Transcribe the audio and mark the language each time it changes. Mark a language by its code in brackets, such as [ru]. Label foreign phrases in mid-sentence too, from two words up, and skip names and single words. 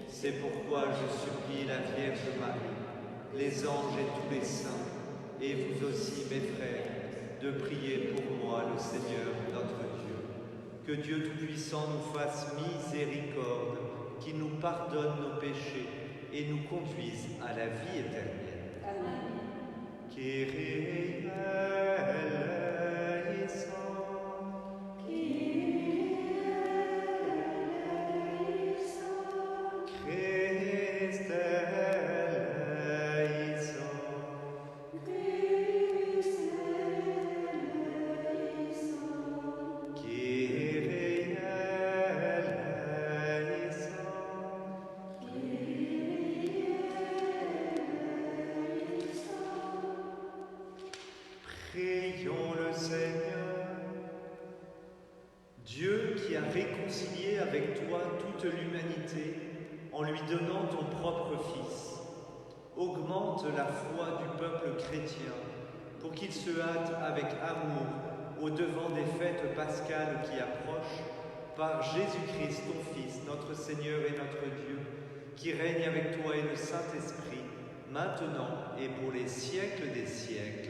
[fr] C'est pourquoi je supplie la Vierge Marie, les anges et tous les saints, et vous aussi, mes frères, de prier pour moi, le Seigneur notre Dieu. Que Dieu Tout-Puissant nous fasse miséricorde, qu'il nous pardonne nos péchés et nous conduise à la vie éternelle. Amen. [el] Kyrie eleison. Christe eleison. Kyrie eleison. [fr] Prions le Seigneur. Dieu qui a réconcilié avec toi toute l'humanité en lui donnant ton propre Fils, augmente la foi du peuple chrétien pour qu'il se hâte avec amour au-devant des fêtes pascales qui approchent, par Jésus-Christ, ton Fils, notre Seigneur et notre Dieu, qui règne avec toi et le Saint-Esprit, maintenant et pour les siècles des siècles.